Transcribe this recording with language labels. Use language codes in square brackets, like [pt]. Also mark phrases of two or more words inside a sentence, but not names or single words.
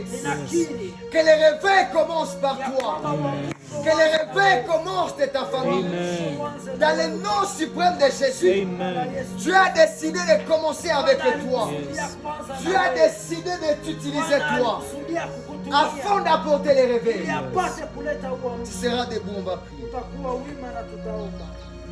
[sw] Ninakiri [fr] que les réveils commencent par [sw] ya [fr] toi. [sw] kwamba uamsho [fr] Que les réveils commencent de ta famille. [sw] Amen. uanze [fr] Dans le nom suprême de Jésus, [sw] Amen. [fr] Dieu a décidé de commencer avec toi. [en] Yes. [fr] Dieu a décidé de t'utiliser toi afin d'apporter les réveils. [sw] ili apate kuleta [fr] Tu [sw] uamsho. [fr] seras debout, on va prier. [sw] Tutakuwa wima na tutaomba.